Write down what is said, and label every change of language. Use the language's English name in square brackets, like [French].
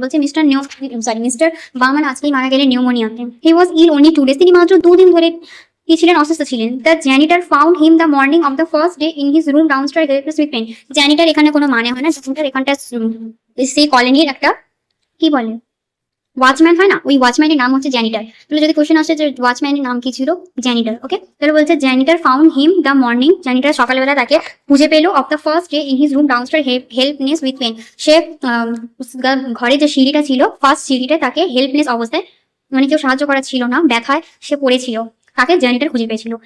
[Bangla] বলছে মিস্টার বার্মান আজকেই মারা গেলেন নিউমোনিয়াতে। [English] He was ill only 2 days, [Bangla] তিনি মাত্র 2 দিন ধরে কি ছিলেন, অসুস্থ ছিলেন। [English] The janitor found him the morning of the first day in his room downstairs helpless with pain. [Bangla] জ্যানিটার এখানে কোনো মানে হয় না, জ্যানিটার এখানটা সেই কলোনির একটা কি বলে ওয়াচম্যান হয় না, ওই ওয়াচম্যানের নাম হচ্ছে জ্যানিটার। তাহলে যদি কোশ্চেন আসে যে ওয়াচম্যানের নাম কি ছিল, জ্যানিটার। ওকে, তাহলে বলছে [English] janitor found him the morning, [Bangla] জ্যানিটার সকালবেলা তাকে খুঁজে পেলো। [English] of the first day in his room downstairs helpless with pain, [Bangla] সে ঘরে যে সিঁড়িটা ছিল ফার্স্ট সিঁড়িটা তাকে হেল্পনেস অবস্থায়, মানে কেউ সাহায্য করা ছিল না, ব্যথায় সে পড়েছিল, তাকে জ্যানিটার খুঁজে পেয়েছিল।